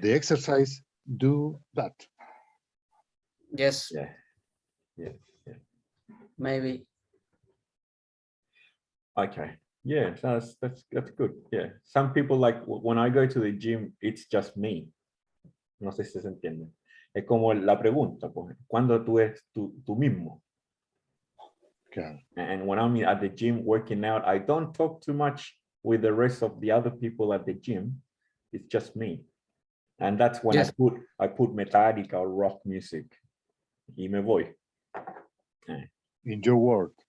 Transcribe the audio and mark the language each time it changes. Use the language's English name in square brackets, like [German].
[English] the exercise do that. Yes, Yeah. Yeah. Yeah. maybe. Okay. Yeah, that's good. Yeah. Some people like when I go to the gym, it's just me. [Spanish] No sé si se entiende. Es como la pregunta, pues, ¿cuándo tú eres tú mismo? Okay. [English] And when I'm at the gym working out, I don't talk too much with the rest of the other people at the gym. It's just me. And that's when Yes. I put Metallica or rock music. [Spanish] Y me voy. [English] In your word.